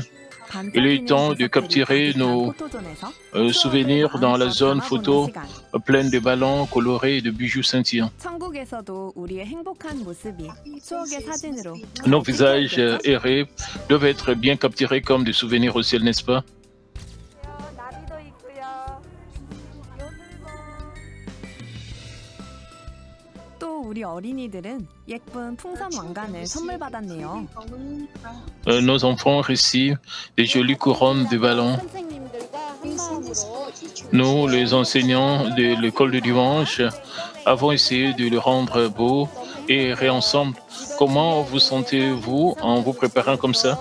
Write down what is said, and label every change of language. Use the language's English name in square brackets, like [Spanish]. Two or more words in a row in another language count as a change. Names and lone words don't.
[French] Il est temps de capturer nos souvenirs dans la zone photo pleine de ballons colorés et de bijoux scintillants. Nos visages heureux doivent être bien capturés comme des souvenirs au ciel, n'est-ce pas? [Korean] 우리 어린이들은 예쁜 풍선 왕관을 선물 받았네요. [French] Nos enfants reçoivent des jolies couronnes de ballons. Nous, les enseignants de l'école du dimanche, avons essayé de le rendre beau et ensemble. Comment vous sentez-vous en vous préparant comme ça?